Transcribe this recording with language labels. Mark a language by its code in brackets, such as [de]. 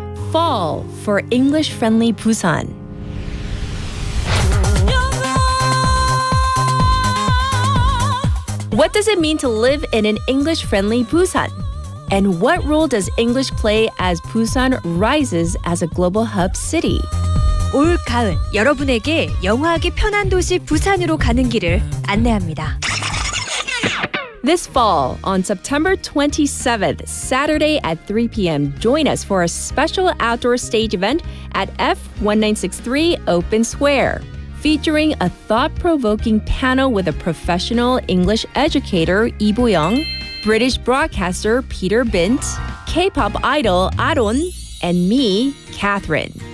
[en] Fall for English-friendly Busan. What does it mean to live in an English-friendly Busan? And what role does English play as Busan rises as a global hub city? [ko] 올 가을 여러분에게 영어하기 편한 도시 부산으로 가는 길을 안내합니다. [en] This fall, on September 27th, Saturday at 3 p.m., join us for a special outdoor stage event at F1963 Open Square, featuring a thought-provoking panel with a professional English educator, Lee Bo-young, British broadcaster Peter Bint, K-pop idol Aaron, and me, Catherine.